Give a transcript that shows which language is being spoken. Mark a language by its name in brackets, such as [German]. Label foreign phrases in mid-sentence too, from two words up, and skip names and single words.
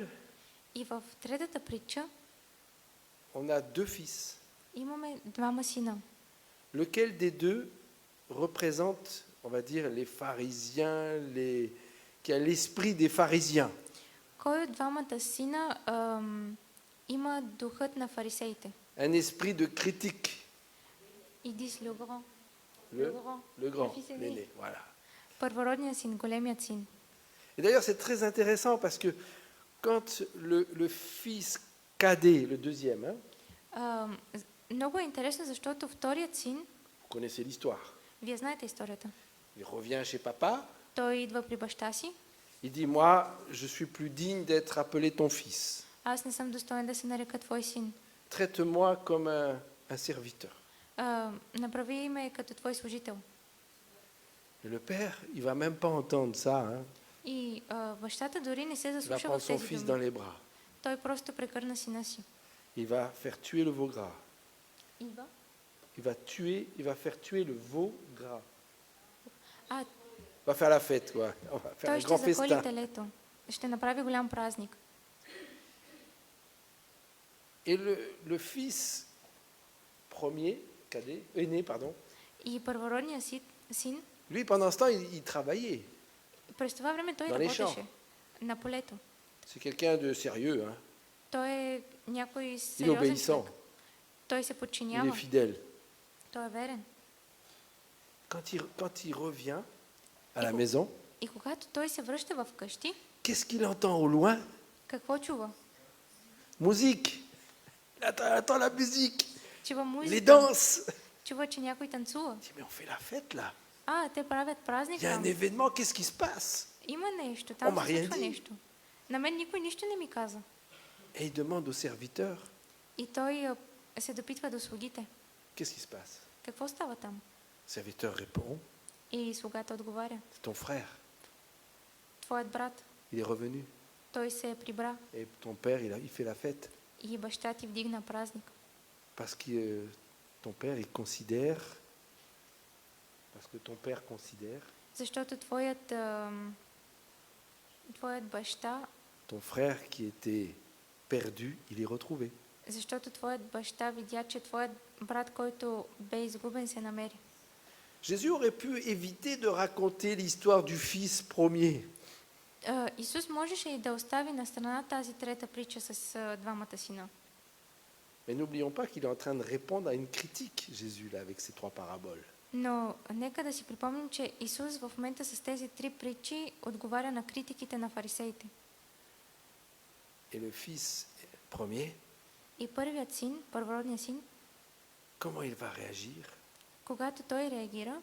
[Bulgarian] И в третата притча [French] on a deux fils. [Bulgarian] имаме двама сина. [French] Lequel des deux représente, on va dire, les pharisiens, qui a l'esprit des pharisiens? [Bulgarian] Кой от двамата сина има духът на фарисеите? [French] Un esprit de critique. [Bulgarian] Иди с Люгро. [French] Le grand, fils aîné. l'aîné, voilà. [Bulgarian] Първородният син, големият син. [French] Et d'ailleurs, c'est très intéressant parce que quand le fils cadet, le deuxième, hein, [Bulgarian] Много е интересно, защото вторият син, [French] vous connaissez l'histoire, [Bulgarian] вие знаете историята, [French] il revient chez papa, [Bulgarian] той идва при баща си. [French] il dit, moi, je suis plus digne d'être appelé ton fils. [Bulgarian] Аз не съм достоен да се нарека твой син. [French] Traite-moi comme un serviteur. [Bulgarian] Направи ме като твой служител. [French] Et le père, il va même pas entendre ça. Hein. [Bulgarian] И бащата дори не се [French] Il va [Bulgarian] заслуша [French] prendre [Bulgarian] в [French] son [Bulgarian] тези [French] fils dans [Bulgarian] думи. [French] les bras. [Bulgarian] Той просто прекърна сина си. [French] Il va faire tuer le veau gras. [Bulgarian] Идва. [French] Il va faire tuer le veau gras. [Bulgarian] А, [French] On va faire la fête, quoi. On va faire [Bulgarian] той [French] un [Bulgarian] ще [French] grand [Bulgarian] заколи [French] festin. [Bulgarian] телето. Ще направи голям празник. [French] Et le fils premier, cadet, aîné, pardon, [Bulgarian] И първородният син, [French] lui, pendant ce temps, il travaillait. [Bulgarian] през това време той [French] Dans les champs. [Bulgarian] работеше на полето. [French] C'est quelqu'un de sérieux, hein. [Bulgarian] Той е някой [French] Il est [Bulgarian] сериозен [French] obéissant, [Bulgarian] човек. Той се [French] il est [Bulgarian] подчинява. [French] fidèle. [Bulgarian] Той е верен. [French] Quand il revient à la maison, [Bulgarian] И когато той се връща в къщи, [French] qu'est-ce qu'il entend au loin? [Bulgarian] какво чува? [French] Musique. Il attend la musique, [Bulgarian] Чува [French] les [Bulgarian] музика. [French] danses. [Bulgarian] Чува, че някой танцува. [French] Il dit, mais on fait la fête là. [Bulgarian] Те правят празник [French] Il y a un [Bulgarian] там. [French] événement, qu'est-ce qui se passe? [Bulgarian] Има нещо, [French] On [Bulgarian] там [French] m'a [Bulgarian] се [French] rien [Bulgarian] случва [French] dit. [Bulgarian] нещо. На мен никой нищо не ми каза. [French] Et il demande au serviteur, [Bulgarian] И той се допитва до слугите. [French] qu'est-ce qui se passe? [Bulgarian] Какво става там? [French] Le serviteur répond, [Bulgarian] И слугата отговаря. [French] c'est ton frère, [Bulgarian] Твоят брат, [French] il est revenu. [Bulgarian] той се прибра [French] Et ton père, il fait la fête. [Bulgarian] и баща ти вдигна празник. [French] Parce que ton père, il considère, parce que ton père considère, [Bulgarian] Защото твоят баща, [French] ton frère qui était perdu, il est retrouvé. [Bulgarian] защото твоят баща видя, че твоят брат, който бе изгубен, се намери. [French] Jésus aurait pu éviter de raconter l'histoire du fils premier. [Bulgarian] Исус можеше и да остави на страна тази трета притча с двамата сина. [French] Mais n'oublions pas qu'il est en train de répondre à une critique, Jésus, là, avec ces trois paraboles. [Bulgarian] Но нека да си припомним, че Исус в момента с тези 3 притчи отговаря на критиките на фарисеите. [French] Et le fils premier, [Bulgarian] И първият син, първородният син, [French] comment il va réagir? [Bulgarian] когато той реагира,